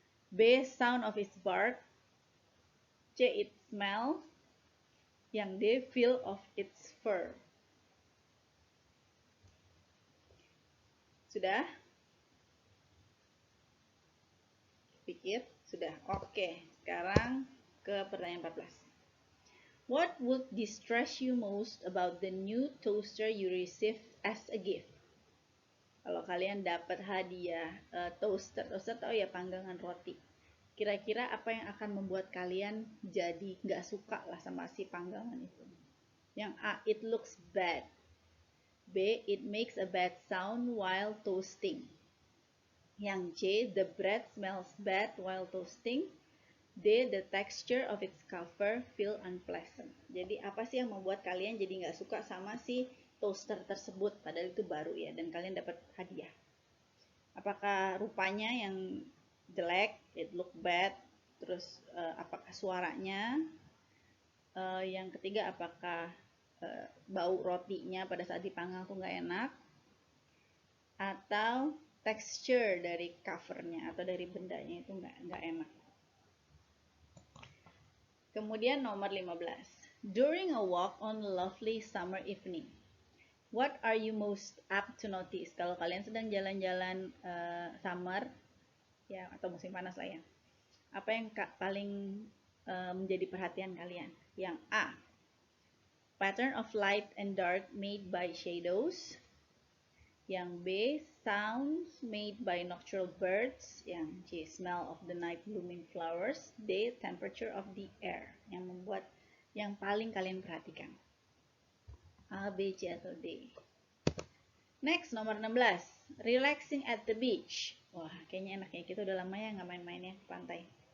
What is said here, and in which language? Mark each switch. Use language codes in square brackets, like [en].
[en] B, sound of its bark. C, its smell. [id] Yang D, [en] feel of its fur. [id] Sudah? Pikir? Sudah. Oke, sekarang ke pertanyaan 14. [en] What would distress you most about the new toaster you received as a gift? [id] Kalau kalian dapat hadiah toaster tahu ya, panggangan roti. Kira-kira apa yang akan membuat kalian jadi nggak suka lah sama si panggangan itu? Yang A, [en] it looks bad. B, it makes a bad sound while toasting. [id] Yang C, [en] the bread smells bad while toasting. D, the texture of its cover feel unpleasant. [id] Jadi apa sih yang membuat kalian jadi nggak suka sama si toaster tersebut, padahal itu baru ya, dan kalian dapat hadiah? Apakah rupanya yang jelek, [en] it look bad, [id] terus apakah suaranya, yang ketiga apakah bau rotinya pada saat dipanggang tuh nggak enak, atau texture dari covernya atau dari bendanya itu nggak enak. Kemudian nomor 15. [en] During a walk on a lovely summer evening, what are you most apt to notice? [id] Kalau kalian sedang jalan-jalan summer ya, atau musim panas lah ya, apa yang paling menjadi perhatian kalian? Yang A, [en] pattern of light and dark made by shadows. [id] Yang B, [en] sounds made by nocturnal birds. [id] Yang C, [en] smell of the night blooming flowers. D, temperature of the air. [id] Yang membuat yang paling kalian perhatikan. A, B, C, atau D. [en] Next, [id] nomor 16. [en] Relaxing at the beach. [id] Wah, kayaknya enak ya. Kita udah lama ya nggak main-mainnya ke pantai.